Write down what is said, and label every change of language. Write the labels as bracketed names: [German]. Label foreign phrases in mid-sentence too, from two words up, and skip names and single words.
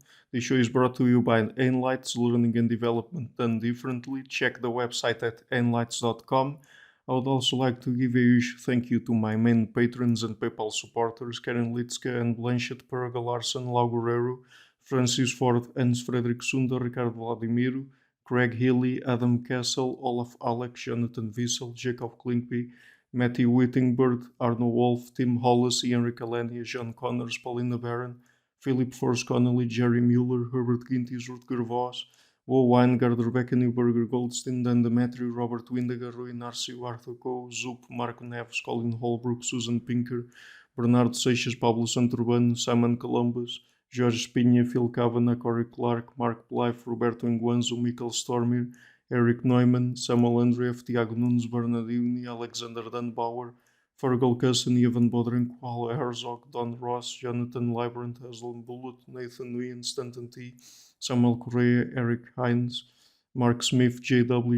[English] This show is brought to you by Enlights, Learning and Development Done Differently. Check the website at enlights.com. I would also like to give a huge thank you to my main patrons and PayPal supporters, Karen Litska and Blanchett Perga Larson, Lau Guerrero, Francis Ford, Hans Frederick Sunder, Ricardo Vladimiro, Craig Healy, Adam Castle, Olaf Alex, Jonathan Wiesel, Jacob Klinkby, Matthew Whittingbird, Arno Wolf, Tim Hollis, Ian Ricalania, John Connors, Paulina Barron, Philip Force Connolly, Jerry Mueller, Herbert Gintis, Rutger Voss, Wo Weingard, Rebecca Newberger, Goldstein, Dan Demetrio, Robert Windiger, Rui Narcio, Arthur Coe, Zup, Marco Neves, Colin Holbrook, Susan Pinker, Bernardo Seixas, Pablo Santurbano, Simon Columbus, Jorge Espinha, Phil Kavanagh, Corey Clark, Mark Blythe, Roberto Enguanzo, Michael Stormir, Eric Neumann, Samuel Andreev, Tiago Nunes, Bernardini, Alexander Dunbauer, Fergal Cusson, Ivan Bodrenko, Paul Herzog, Don Ross, Jonathan Librant, Haslem Bullitt, Nathan Nguyen, Stanton T., Samuel Correa, Eric Hines, Mark Smith, J.W.